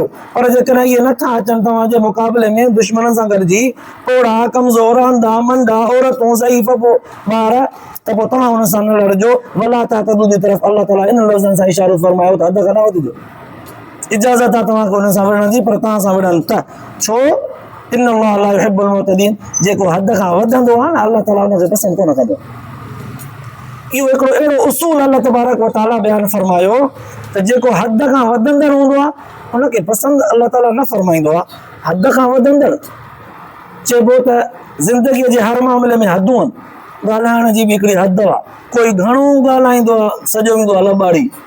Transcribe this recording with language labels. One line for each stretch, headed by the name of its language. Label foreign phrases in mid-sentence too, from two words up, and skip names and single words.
Sindhi: पर जेकॾहिं इहे नथा अचनि तव्हांजे मुक़ाबले में दुश्मननि सां गॾिजी, पोड़ा, कमज़ोर, अंधा, मंडा, औरतूं, ज़ईफ़, ॿार, त पोइ तव्हां हुन सां न लड़जो।
Arabic: ولا تعتدوا
Sindhi: जी तरफ़ अल्लाह ताला इन लफ़्ज़नि सां इशारो फरमायो त हद खां न वधिजो। इजाज़त आहे तव्हांखे हुन सां विढ़ण जी, पर तव्हां सां विढ़नि त छो?
Arabic: إن الله لا يحب المعتدين.
Sindhi: जेको हद खां वधंदो आहे न, अल्लाह ताला हुनखे पसंदि कोन कंदो। इहो हिकिड़ो अहिड़ो उसूल
Arabic: الله تبارك وتعالى
Sindhi: बयानु फरमायो त जेको हद खां वधंदड़ हूंदो आहे हुनखे पसंदि अल्लाह ताला न फरमाईंदो आहे। हद खां वधंदड़ चइबो त ज़िंदगीअ जे हर मामले में हदूं आहिनि। ॻाल्हाइण जी बि हिकिड़ी हद आहे। कोई घणो ॻाल्हाईंदो आहे, सॼो ईंदो आहे लॿाड़ी।